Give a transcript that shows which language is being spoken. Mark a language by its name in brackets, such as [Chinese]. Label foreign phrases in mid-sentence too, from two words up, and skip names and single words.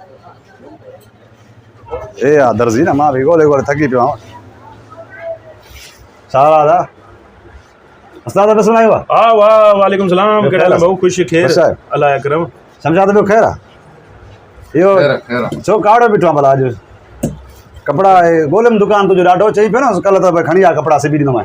[Sindhi] ए यार दर्जी ना मां भी गोले गोले थकी पियो आहियां। छा हाल आहे उस्ताद बस सुनायो हाँ वाह [Arabic] وعليكم السلام [Sindhi] कहिड़ा हाल भाऊ ख़ुशि ख़ैर अच्छा आहे। [Arabic] الله أكرم [Sindhi] सम्झा त पियो ख़ैर आहे इहो छो कावड़ो बीठो आहे भला अॼु कपिड़ा ॻोल्हे दुकान तुंहिंजो ॾाढो चई पियो न कल्ह त भई खणी आ कपिड़ा सिबी ॾींदोमांइ।